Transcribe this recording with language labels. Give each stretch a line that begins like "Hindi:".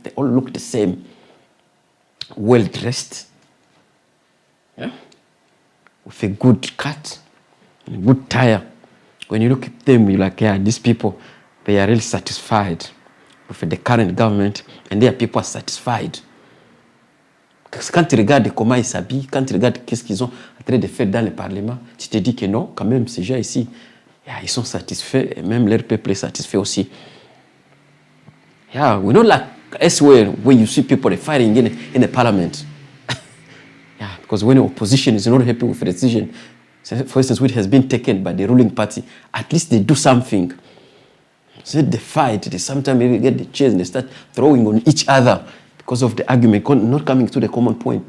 English: They all look the same. Well dressed. Yeah? With a good cut, a good tire. When you look at them, you're like, yeah, these people, they are really satisfied with the current government, and their people are satisfied.
French: Quand tu regardes comment ils s'habillent, quand tu regardes qu'est-ce qu'ils ont en train de faire dans le Parlement, tu te dis que non, quand même, ces gens ici, yeah, ils sont satisfaits, et même leur peuple est satisfait aussi.
English: Yeah, we're not like elsewhere where you see people fighting in the parliament. Yeah, because when the opposition is not happy with the decision, for instance, which has been taken by the ruling party, at least they do something. So they fight, they sometimes maybe get the chairs and they start throwing on each other because of the argument, not coming to the common point.